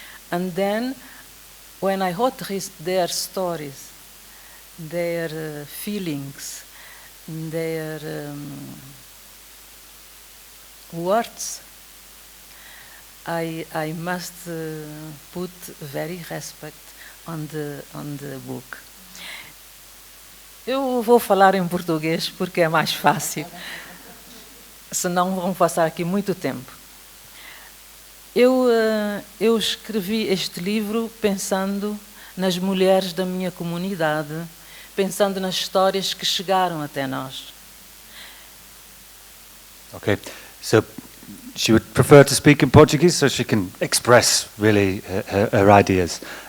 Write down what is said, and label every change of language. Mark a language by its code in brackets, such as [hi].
[en] And then when I heard their stories, their feelings, their words, I must put very respect on the book. [pt] Eu vou falar em português porque é mais fácil, senão vão passar aqui muito tempo. Eu escrevi este livro pensando nas mulheres da minha comunidade, pensando nas histórias que chegaram até nós. [en] Okay, so she would prefer to speak in Portuguese so she can express really her ideas.